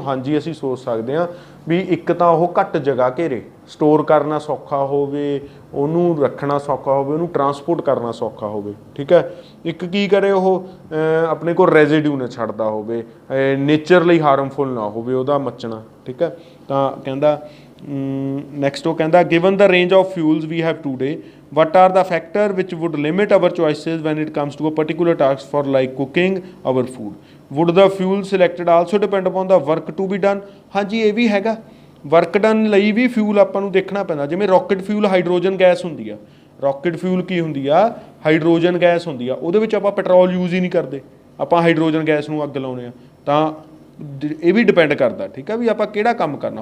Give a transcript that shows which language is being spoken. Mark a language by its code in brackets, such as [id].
[pa] ਹਾਂਜੀ ਅਸੀਂ ਸੋਚ ਸਕਦੇ ਹਾਂ ਵੀ ਇੱਕ ਤਾਂ ਉਹ ਘੱਟ ਜਗ੍ਹਾ ਘੇਰੇ, ਸਟੋਰ ਕਰਨਾ ਸੌਖਾ ਹੋਵੇ, ਉਹਨੂੰ ਰੱਖਣਾ ਸੌਖਾ ਹੋਵੇ, ਉਹਨੂੰ ਟਰਾਂਸਪੋਰਟ ਕਰਨਾ ਸੌਖਾ ਹੋਵੇ, ਠੀਕ ਹੈ। ਇੱਕ ਕੀ ਕਰੇ ਉਹ ਆਪਣੇ ਕੋਲ ਰੈਜ਼ੀਡਿਊ ਨਾ ਛੱਡਦਾ ਹੋਵੇ, ਨੇਚਰ ਲਈ ਹਾਰਮਫੁਲ ਨਾ ਹੋਵੇ ਉਹਦਾ ਮੱਚਣਾ, ਠੀਕ ਹੈ। ਤਾਂ ਕਹਿੰਦਾ ਨੈਕਸਟ ਉਹ ਕਹਿੰਦਾ [en] Given the range of fuels we have today what are the factors which would limit our choices when it comes to a particular task for like cooking our food? Would the fuel selected also depend upon the work to be done? [pa] ਹਾਂਜੀ ਇਹ ਵੀ ਹੈਗਾ, work done ਲਈ ਵੀ fuel ਆਪਾਂ ਨੂੰ ਦੇਖਣਾ ਪੈਂਦਾ। ਜਿਵੇਂ rocket fuel hydrogen gas ਹੁੰਦੀ ਆ, ਰੌਕਟ ਫਿਊਲ ਕੀ ਹੁੰਦੀ ਆ, ਹਾਈਡਰੋਜਨ ਗੈਸ ਹੁੰਦੀ ਆ, ਉਹਦੇ ਵਿੱਚ ਆਪਾਂ ਪੈਟਰੋਲ ਯੂਜ਼ ਹੀ ਨਹੀਂ ਕਰਦੇ, ਆਪਾਂ ਹਾਈਡਰੋਜਨ ਗੈਸ ਨੂੰ ਅੱਗ ਲਾਉਂਦੇ ਆ। ਤਾਂ ਇਹ ਵੀ ਡਿਪੈਂਡ ਕਰਦਾ, ਠੀਕ ਹੈ, ਵੀ ਆਪਾਂ ਕਿਹੜਾ ਕੰਮ ਕਰਨਾ।